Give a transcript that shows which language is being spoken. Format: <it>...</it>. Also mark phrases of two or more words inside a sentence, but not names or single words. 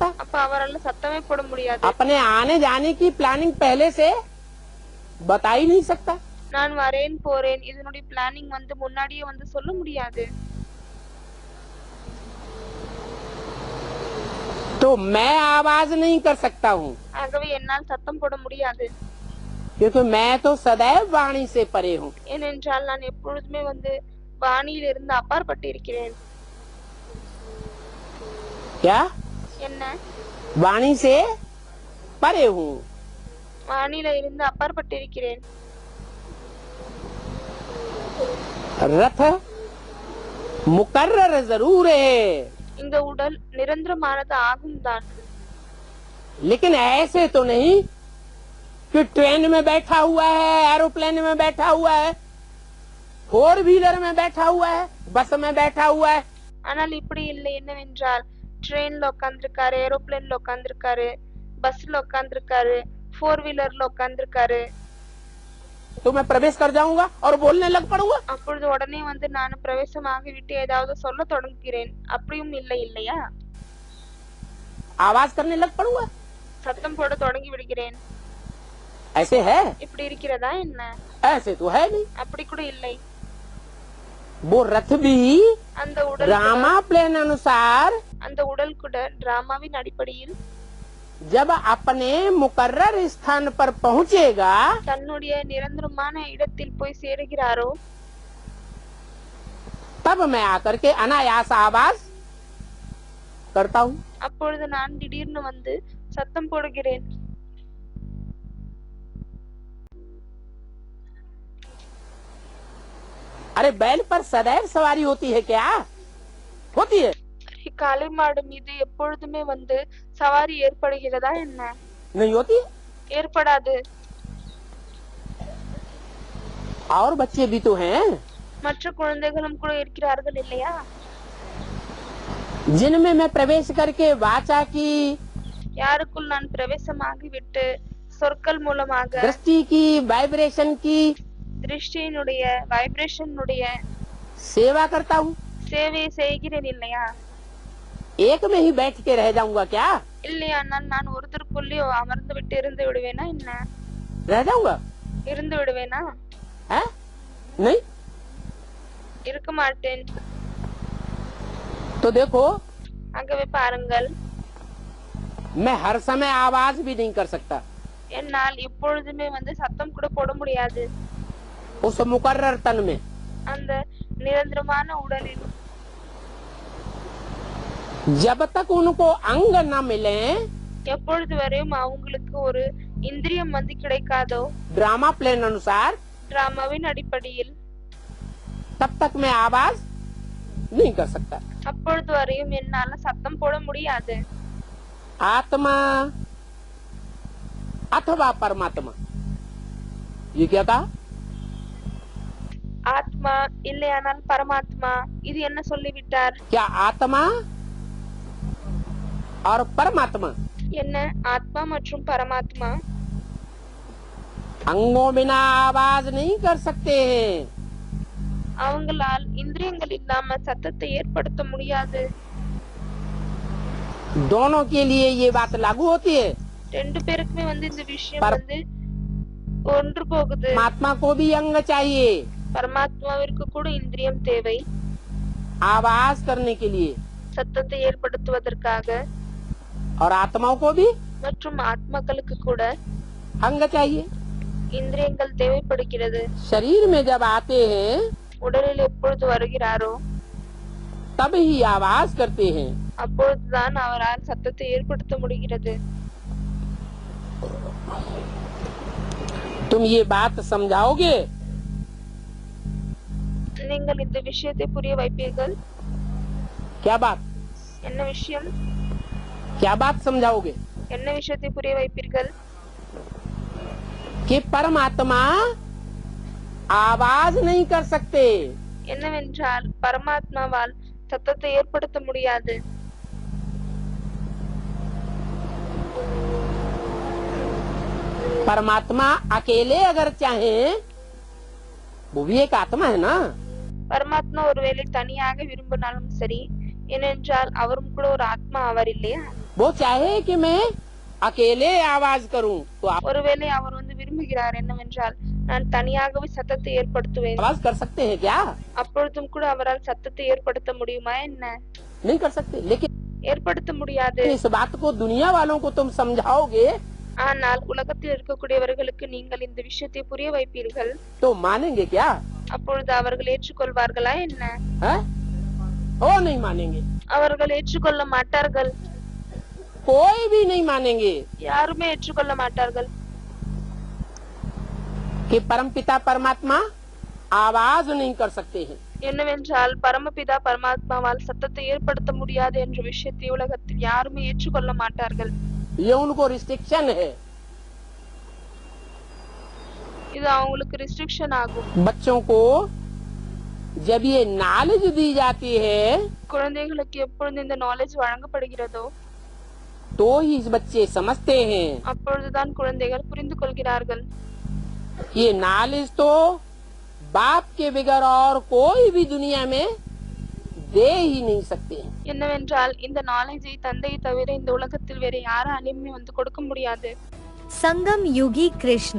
<ta>அப்ப அவரால் சத்தமே போட முடியாது.</ta> <hi>अपने आने जाने की प्लानिंग पहले से बता ही नहीं सकता।</hi> <ta>நான் வரேன் போறேன் இதனுடைய பிளானிங் வந்து முன்னாடியே வந்து சொல்ல முடியாது.</ta> <hi>तो मैं आवाज नहीं कर सकता हूँ,</hi> <ta>ஆகவே என்னால் சத்தம் போட முடியாது.</ta> <hi>क्योंकि मैं तो सदैव वाणी से परे हूँ।</hi> <ta>ஏனென்றால் நான் எப்பொழுதுமே வந்து வாணியிலிருந்து அப்பாற்பட்டு இருக்கிறேன்.</ta> <hi>क्या?</hi> <ta>என்ன?</ta> <hi>वाणी से परे हूँ।</hi> <ta>வாணியில இருந்து அப்பாற்பட்டு இருக்கிறேன்.</ta> <hi>रथ मुकर्रर जरूर है,</hi> <ta>இந்த உடல் நிரந்தரமானது ஆகும் தான்.</ta> <hi>लेकिन ऐसे तो नहीं कि ट्रेन में बैठा हुआ है, एरोप्लेन में बैठा हुआ है, 4 व्हीलर में बैठा हुआ है, बस में बैठा हुआ है।</hi> <ta>ஆனால் இப்படி இல்லை. என்னவென்றால் ட்ரெயின்ல உட்கார்ந்திருக்காரு, ஏரோப்ளேன்ல உட்கார்ந்திருக்காரு, பஸ்ல உட்கார்ந்திருக்காரு, 4 வீலர்ல உட்கார்ந்திருக்காரு.</ta> <hi>तो मैं प्रवेश कर जाऊंगा और बोलने लग पड़ूंगा।</hi> <ta>அப்பொழுது உடனே வந்து நான் பிரவேசமாகி விட்டு ஏதாவது சொல்ல தொடங்குகிறேன். அப்படியும் இல்லை இல்லையா?</ta> <hi>आवाज करने लग पड़ूंगा।</hi> <ta>சத்தம் போட தொடங்கி விடுகிறேன்.</ta> <hi>ऐसे है?</hi> <ta>இப்படி இருக்கிறதா என்ன?</ta> <hi>ऐसे तो है नहीं।</hi> <ta>அப்படி கூட இல்லை.</ta> <hi>वो रथ भी</hi> <ta>அந்த உடல்</ta> <en>drama plan</en> <hi>अनुसार</hi> <ta>அந்த உடல் கூட டிராமாவின் அடிப்படையில்</ta> <hi>जब अपने मुकर्रर स्थान पर पहुंचेगा,</hi> <ta>தன்னுடைய நிரந்தரமான இடத்தில் போய் சேருகிறாரோ</ta> <hi>तब मैं आकर के अनायास आवाज करता हूँ।</hi> <ta>அப்பொழுது நான் திடீர்னு வந்து சத்தம் போடுகிறேன்.</ta> <hi>अरे बैल पर सदैव सवारी होती है क्या? होती है?</hi> <ta>காளை மாடு மீது எப்பொழுதுமே வந்து சவாரி ஏற்படுகிறதா என்ன?</ta> <hi>नहीं होती है?</hi> <ta>ஏற்படாது.</ta> <hi>और बच्चे भी तो हैं</hi> <ta>மற்ற குழந்தைகளும் கூட இருக்கிறார்கள் இல்லையா?</ta> <hi>जिनमें मैं प्रवेश करके वाचा की,</hi> <ta>யாருக்குள் நான் பிரவேசமாகி விட்டு சொற்கள் மூலமாக</ta> <hi>दृष्टि की, वाइब्रेशन की</hi> <ta>திருஷ்டியினுடைய வைப்ரேஷனுடைய</ta> <hi>सेवा करता हूँ।</hi> <ta>சேவையை செய்கிறேன் இல்லையா?</ta> <hi>एक में ही बैठ के रह जाऊंगा क्या?</hi> <ta>இல்லையானால் நான் ஒருத்தருக்குள்ளே அமர்ந்து விட்டு இருந்து விடுவேனா என்ன?</ta> <hi>रह जाऊंगा?</hi> <ta>இருந்து விடுவேனா?</ta> <hi>है? नहीं।</hi> <ta>இருக்க மாட்டேன்.</ta> <hi>तो देखो,</hi> <ta>ஆகவே பாருங்கள்,</ta> <hi>मैं हर समय आवाज भी नहीं कर सकता</hi> <ta>என்னால் எப்பொழுதுமே வந்து சத்தம் கூட போட முடியாது.</ta> <hi>उस मुकर्रर तन में।</hi> <ta>அந்த நிரந்தரமான உடலில்</ta> <hi>जब तक उनको अंग न मिले,</hi> <ta>எப்பொழுது வரையும் அவங்களுக்கு ஒரு இந்திரியம் வந்து கிடைக்காதோ</ta> <en>drama plan</en> <hi>अनुसार,</hi> <ta>டிராமாவின் அடிப்படையில்,</ta> <hi>तब तक मैं आवाज नहीं कर सकता।</hi> <ta>அப்பொழுது வரையும் என்னால சத்தம் போட முடியாது.</ta> <hi>आत्मा अथवा परमात्मा, ये क्या कहा?</hi> <ta>ஆத்மா இல்லையானால் பரமாத்மா, இது என்ன சொல்லிவிட்டார்?</ta> <hi>क्या आत्मा और परमात्मा</hi> <ta>என்ன ஆத்மா மற்றும் பரமாத்மா</ta> <hi>अंगों बिना आवाज नहीं कर सकते हैं।</hi> <ta>அவங்களால் இந்திரியங்கள் இல்லாம சத்தத்தை ஏற்படுத்த முடியாது.</ta> <hi>दोनों के लिए ये बात लागू होती है।</hi> <ta>ரெண்டு பேருக்குமே வந்து இந்த விஷயம் பர- வந்து ஒன்று போகுது.</ta> <hi>परमात्मा को भी अंग चाहिए</hi> <ta>பரமாத்மாவிற்கு கூட இந்திரியம் தேவை</ta> <hi>आवाज करने के लिए,</hi> <ta>சத்தத்தை ஏற்படுத்துவதற்காக.</ta> <hi>और आत्माओं को भी</hi> <ta>மற்றும் ஆத்மாக்களுக்கு கூட</ta> <hi>अंग चाहिए।</hi> <ta>இந்திரியங்கள் தேவைப்படுகிறது.</ta> <hi>शरीर में जब आते हैं</hi> <ta>உடலில் எப்பொழுது வருகிறாரோ</ta> <hi>तब ही आवाज करते हैं।</hi> <ta>அப்பொழுதுதான் அவரால் சத்தத்தை ஏற்படுத்த முடிகிறது.</ta> <hi>तुम ये बात समझाओगे?</hi> <ta>நீங்கள் இந்த விஷயத்தை புரிய வைப்பீர்கள்.</ta> <hi>क्या बात?</hi> <ta>என்ன விஷயம்?</ta> <hi>क्या बात समझाओगे?</hi> <ta>என்ன விஷயத்தை புரிய வைப்பீர்கள்?</ta> <hi>कि परमात्मा आवाज नहीं कर सकते।</hi> <ta>என்னவென்றால் பரமாத்மாவால் சத்தத்தை ஏற்படுத்த முடியாது.</ta> <hi>परमात्मा अकेले अगर चाहे वो भी एक आत्मा है ना।</hi> <ta>பரமாத்மா ஒருவேளை தனியாக விரும்பினாலும் சரி, ஏனென்றால் அவரும் கூட ஒரு ஆத்மா ஆவார் இல்லையா?</ta> <hi>वो चाहे कि मैं अकेले आवाज करूं तो आप</hi> <ta>ஒருவேளை அவர் வந்து விரும்புகிறார் என்னவென்றால் நான் தனியாகவே சத்தத்தை ஏற்படுத்துவேன்,</ta> <hi>आवाज कर सकते हैं क्या?</hi> <ta>அப்பொழுதும் கூட அவரால் சத்தத்தை ஏற்படுத்த முடியுமா என்ன?</ta> <hi>नहीं कर सकते। लेकिन</hi> <ta>ஏற்படுத்த முடியாது।</ta> <hi>इस बात को दुनिया वालों को तुम समझाओगे</hi> <ta>ஆனால் உலகத்தில் இருக்கக்கூடியவர்களுக்கு நீங்கள் இந்த விஷயத்தை புரிய வைப்பீர்கள்,</ta> <hi>तो मानेंगे क्या?</hi> <ta>அப்பொழுது அவர்கள் ஏற்றுக்கொள்வார்களா என்ன?</ta> <hi>है? वो नहीं मानेंगे,</hi> <ta>அவர்கள் ஏற்றுக்கொள்ள மாட்டார்கள்,</ta> <hi>कोई भी नहीं मानेंगे</hi> <ta>யாருமே ஏற்றுக்கொள்ள மாட்டார்கள்</ta> <hi>कि परमपिता परमात्मा आवाज नहीं कर सकते हैं।</hi> <ta>என்னவென்றால் பரமபிதா பரமாத்மாவால் சத்தத்தை ஏற்படுத்த முடியாது என்ற விஷயத்தை உலகத்தில் யாருமே ஏற்றுக்கொள்ள மாட்டார்கள்।</ta> <hi>ये उनको रिस्ट्रिक्शन है।</hi> <ta>இது அவங்களுக்கு ரெஸ்ட்ரிக்ஷன் ஆகும்।</ta> <hi>बच्चों को जब ये नॉलेज दी जाती है</hi> <ta>குழந்தைகளுக்கு எப்பொழுது இந்த நாலேஜ் வழங்கப்படுகிறதோ</ta> <hi>तो ही इस बच्चे समझते हैं।</hi> <ta>அப்பொழுதுதான் குழந்தைகள் புரிந்து கொள்கிறார்கள்।</ta> <hi>ये नॉलेज तो बाप के बगैर और कोई भी दुनिया में दे ही नहीं सकते।</hi> <ta>என்னவென்றால் இந்த நாலேஜை தந்தையை தவிர இந்த உலகத்தில் வேற யாராலுமே வந்து கொடுக்க முடியாது।</ta> <hi>संगम युगी कृष्ण।</hi>